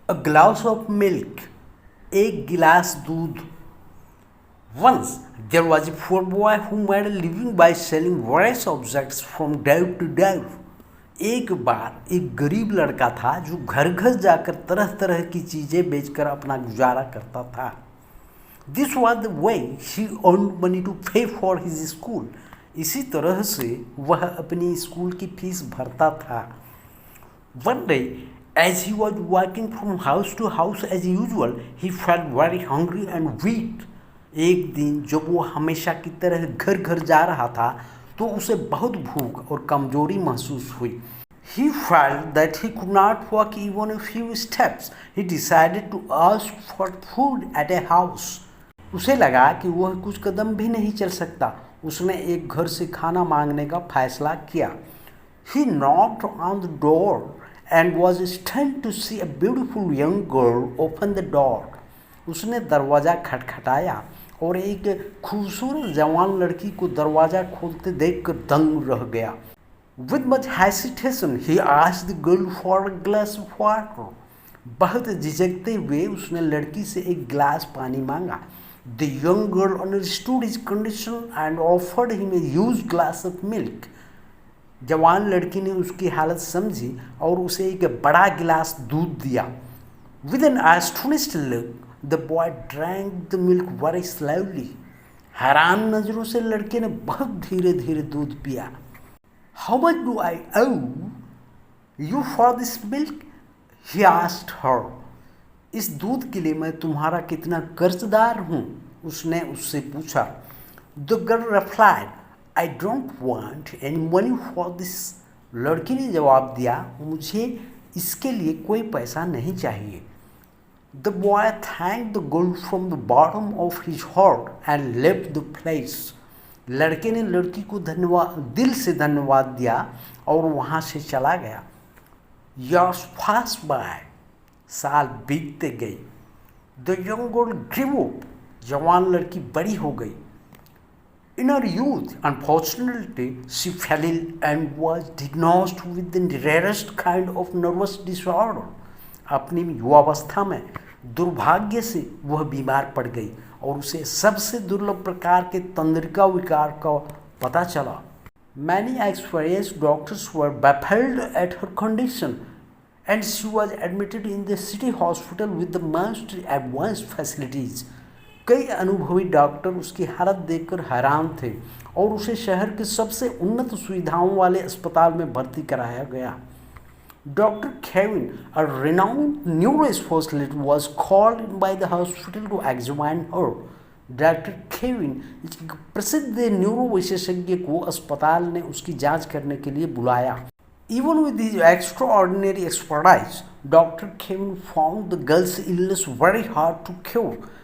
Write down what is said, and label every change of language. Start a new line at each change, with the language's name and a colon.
English: A glass of milk,
Hindi: एक गिलास दूध.
English: Once there was a poor boy who made a living by selling various objects from day to day.
Hindi: एक बार एक गरीब लड़का था जो घर घर जाकर तरह तरह की चीजें बेचकर अपना गुजारा करता था.
English: This was the way he earned money to pay for his school.
Hindi: इसी तरह से वह अपनी स्कूल की फीस भरता था.
English: One day, as he was walking from house to house as usual, he felt very hungry and weak.
Hindi: एक दिन जब वो हमेशा की तरह घर घर जा रहा था तो उसे बहुत भूख और कमजोरी महसूस हुई.
English: He felt that he could not walk even a few steps. He decided to ask for food at a house.
Hindi: उसे लगा कि वह कुछ कदम भी नहीं चल सकता. उसने एक घर से खाना मांगने का फैसला किया.
English: He knocked on the door and was stunned to see a beautiful young girl open the door.
Hindi: उसने दरवाज़ा खटखटाया और एक खूबसूरत जवान लड़की को दरवाज़ा खोलते देखकर दंग रह गया.
English: With much hesitation, he asked the girl for a glass of water.
Hindi: बहुत झिझकते हुए उसने लड़की से एक गिलास पानी मांगा.
English: The young girl understood his condition and offered him a huge glass of milk.
Hindi: जवान लड़की ने उसकी हालत समझी और उसे एक बड़ा गिलास दूध दिया.
English: With an astonished look, the boy drank the milk very slowly.
Hindi: हैरान नजरों से लड़के ने बहुत धीरे धीरे दूध पिया.
English: How much do I owe you for this milk? He asked her.
Hindi: इस दूध के लिए मैं तुम्हारा कितना कर्जदार हूँ? उसने उससे पूछा.
English: The girl replied, I don't want any money for this.
Hindi: लड़की ने जवाब दिया, मुझे इसके लिए कोई पैसा नहीं चाहिए.
English: The boy thanked the girl from the bottom of his heart and left the place.
Hindi: लड़के ने लड़की को दिल से धन्यवाद दिया और वहाँ से चला गया.
English: Years passed by.
Hindi: साल बीतते गए.
English: The young girl grew up.
Hindi: जवान लड़की बड़ी हो गई.
English: In her youth, unfortunately, she fell ill and was diagnosed with the rarest kind of nervous disorder.
Hindi: अपनी युवावस्था में दुर्भाग्य से वह बीमार पड़ गई और उसे सबसे दुर्लभ प्रकार के तंत्रिका विकार का पता चला.
English: Many experienced doctors were baffled at her condition and she was admitted in the city hospital with the most advanced facilities.
Hindi: कई अनुभवी डॉक्टर उसकी हालत देखकर हैरान थे और उसे शहर के सबसे उन्नत सुविधाओं वाले अस्पताल में भर्ती कराया गया.
English: Dr. Kevin, a renowned neurospecialist, was called in by the hospital to examine her. Dr.
Hindi: Kevin, एक प्रसिद्ध न्यूरो विशेषज्ञ को अस्पताल ने उसकी जांच करने के लिए बुलाया.
English: Even with his extraordinary expertise, Dr. Kevin found the girl's illness very hard to cure.